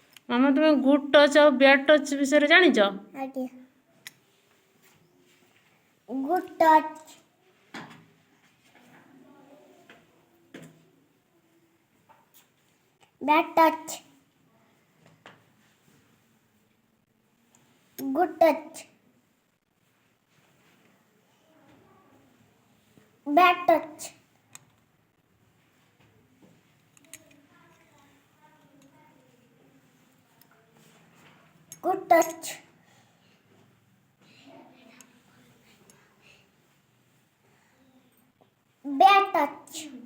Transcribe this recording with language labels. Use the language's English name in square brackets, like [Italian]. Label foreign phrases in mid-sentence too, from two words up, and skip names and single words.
[Odia] ମାମା ତୁମେ [English] good touch [Odia] ଆଉ [English] bad touch [Odia] ବିଷୟରେ ଜାଣିଛ? [English] ଆଜ୍ଞା। good touch, bad touch. Good touch, bad touch. Good touch, bad touch.